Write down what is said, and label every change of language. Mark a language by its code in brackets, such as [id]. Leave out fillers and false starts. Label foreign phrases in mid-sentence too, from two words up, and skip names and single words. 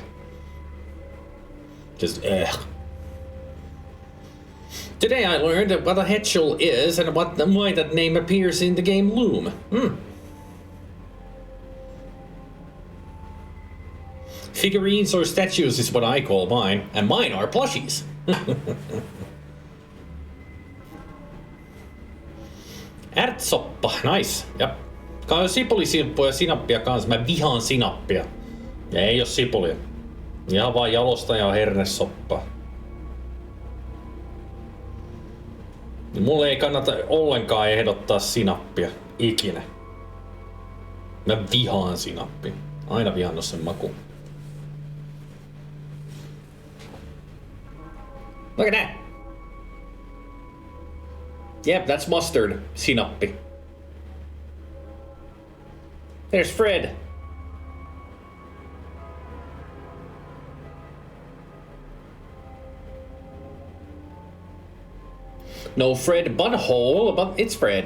[en] Just, ugh. Today I learned what a Hetchel is and why that name appears in the game Loom. Figurines or statues is what I call mine, and mine are plushies. [fi] Ärtsoppa, nice, jep. Sipulisilppua ja sinappia kanssa. Mä vihaan sinappia. Ja ei oo sipulia. Ihan vaan jalosta ja hernesoppaa. Mulle ei kannata ollenkaan ehdottaa sinappia. Ikinä. Mä vihaan sinappia. Aina vihannut sen makuun. [en] Look at that! Yep, that's mustard. Sinappi. There's Fred. No Fred Butthole, but it's Fred.